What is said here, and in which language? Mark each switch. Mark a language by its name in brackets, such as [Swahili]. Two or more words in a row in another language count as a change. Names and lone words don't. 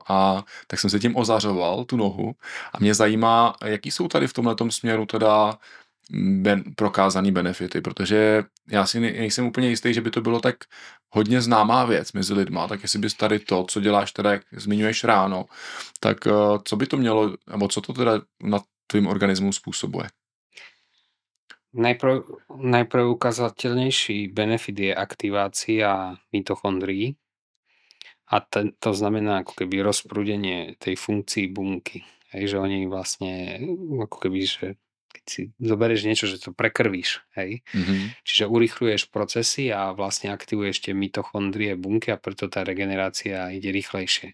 [Czech] A tak jsem se tím ozařoval, tu nohu. A mě zajímá, jaký jsou tady v tomhletom směru teda prokázaný benefity, protože já si nejsem úplně jistý, že by to bylo tak hodně známá věc mezi lidma, tak jestli bys tady to, co děláš teda, jak zmiňuješ ráno, tak co by to mělo, nebo co to teda na tvým organismu způsobuje? [Slovak] Najpreukazateľnejší benefit je aktivácia mitochondrií a to znamená ako keby rozprúdenie tej funkcií bunky. Hej, že oni vlastne ako keby, že keď si zoberieš niečo, že to prekrvíš, hej. Čiže urýchľuješ procesy a vlastne aktivuješ tie mitochondrie bunky a preto tá regenerácia ide rýchlejšie.